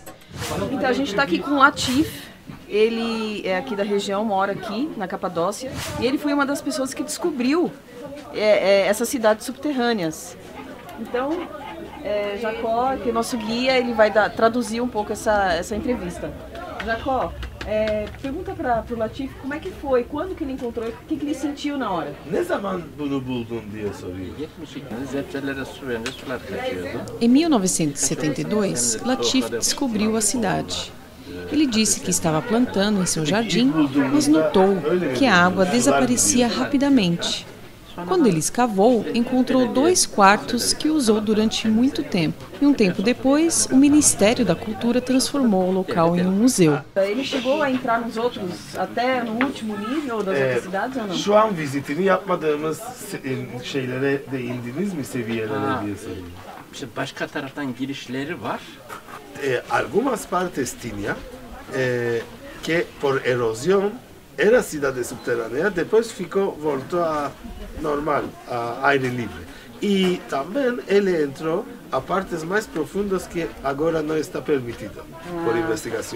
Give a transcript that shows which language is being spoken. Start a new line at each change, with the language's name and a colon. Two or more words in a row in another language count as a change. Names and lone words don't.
Portuguese: Então a gente está aqui com o Latif, ele é aqui da região, mora aqui na Capadócia, e ele foi uma das pessoas que descobriu essas cidades subterrâneas. Então, Jacó, que é nosso guia, ele vai traduzir um pouco essa entrevista. Jacó, Pergunta para o Latif como é que foi, quando que ele encontrou, o que ele sentiu na hora.
Turkish: Ne zaman bunu buldun diye soruyor.
Portuguese: Em 1972, Latif descobriu a cidade. Ele disse que estava plantando em seu jardim, mas notou que a água desaparecia rapidamente. Quando ele escavou, encontrou 2 quartos que usou durante muito tempo. E um tempo depois, o Ministério da Cultura transformou o local em um museu. Ele chegou a entrar nos outros, até no último nível das outras cidades ou não?
Turkish: Şu an vizitini yapmadığımız şeylere değindiniz mi, seviyelere diye soruyorum. İşte başka taraftan girişleri var.
Portuguese: Algumas partes tinha que por erosión era cidade subterrânea, depois voltou a normal, a aire livre. E também ele entrou a partes mais profundas que agora não está permitida por investigações.